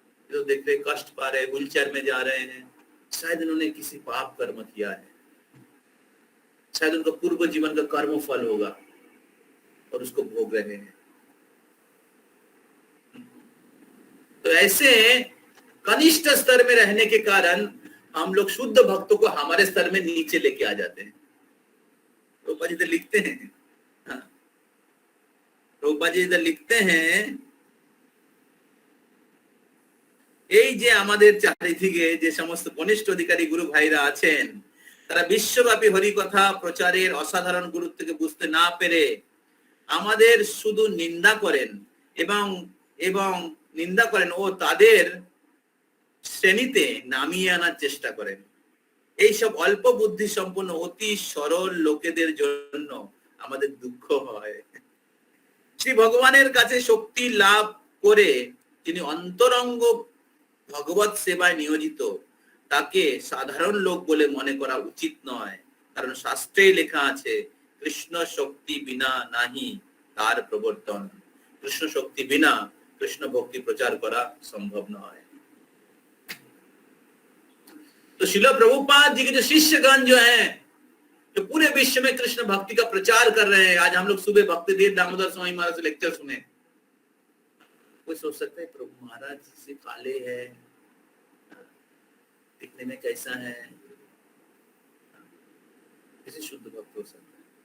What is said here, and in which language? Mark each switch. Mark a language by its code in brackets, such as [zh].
[hi] जो देख रहे कष्ट पा रहे, व्हील चेयर में जा रहे हैं, शायद उन्होंने किसी पाप कर्म किया है, शायद उनका पूर्व जीवन का कर्म फल होगा और उसको भोग रहे हैं। तो ऐसे कनिष्ठ स्तर में रहने के कारण हम लोग शुद्ध भक्तों को हमारे स्तर में नीचे लेके आ जाते हैं। रूपा जी इधर लिखते हैं, [bn] रूपा जी इधर लिखते हैं, এই যে আমাদের চারিদিকে যে সমস্ত কনিষ্ঠ অধিকারী গুরু ভাইরা আছেন, তারা বিশ্বব্যাপী হরি কথা প্রচারের অসাধারণ গুরুত্বকে বুঝতে না পেরে আমাদের শুধু নিন্দা করেন এবং নিন্দা করেন ও তাদের শ্রেণীতে নামিয়ে আনার চেষ্টা করেন। এইসব অল্প বুদ্ধি সম্পন্ন অতি সরল লোকেদের জন্য আমাদের দুঃখ হয়। শ্রী ভগবানের কাছে শক্তি লাভ করে যিনি অন্তরঙ্গ ভগবত সেবায় নিয়োজিত, তাকে সাধারণ লোক বলে মনে করা উচিত নয়, কারণ শাস্ত্রে লেখা আছে কৃষ্ণ শক্তি বিনা নাহি তার প্রবর্তন, কৃষ্ণ শক্তি বিনা কৃষ্ণ ভক্তি প্রচার করা সম্ভব নয়। [hi] तो श्रील प्रभुपाद जी के जो शिष्यगण जो हैं, जो पूरे विश्व में कृष्ण भक्ति का प्रचार कर रहे हैं, आज हम लोग सुबह भक्ति देव दामोदर स्वामी महाराज से लेक्चर सुने। कोई सोच सकता है प्रभु महाराज से काले है, दिखने में कैसा है, कैसे शुद्ध भक्त हो सकता है?